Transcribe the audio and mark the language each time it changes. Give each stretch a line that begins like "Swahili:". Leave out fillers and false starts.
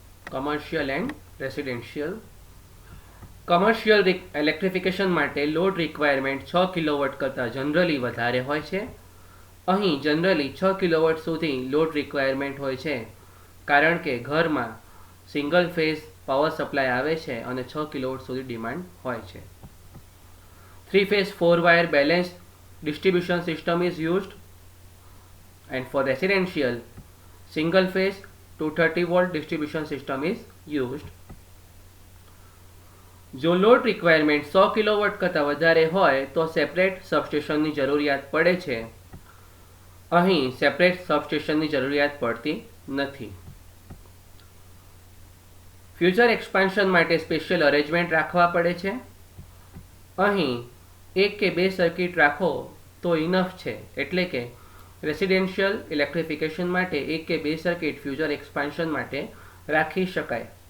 English: Commercial and residential.
Gujarati: Commercial electrification માટે load requirement 6 kilowatt કરતાં generally વધારે હોય છે. અહીં જનરલી 6 કિલોવોટ સુધી લોડ રિક્વાયરમેન્ટ હોય છે, કારણ કે ઘરમાં સિંગલ ફેઝ પાવર સપ્લાય આવે છે અને 6 કિલોવોટ સુધી ડિમાન્ડ હોય છે.
English: 3 phase 4 wire balanced distribution system is used, and for residential single phase 230 volt distribution system is used.
Gujarati: જો લોડ રિક્વાયરમેન્ટ 100 કિલોવોટ કરતાં વધારે હોય તો સેપરેટ સબસ્ટેશનની જરૂરિયાત પડે છે. અહીં સેપરેટ સબસ્ટેશનની જરૂરિયાત પડતી નથી. ફ્યુચર એક્સપાન્શન માટે સ્પેશિયલ અરેન્જમેન્ટ રાખવા પડે છે. અહીં 1 કે 2 સર્કિટ રાખો તો ઇનફ છે, એટલે કે રેસિડેન્શિયલ ઇલેક્ટ્રિફિકેશન માટે 1 કે 2 સર્કિટ ફ્યુચર એક્સપાન્શન માટે રાખી શકાય.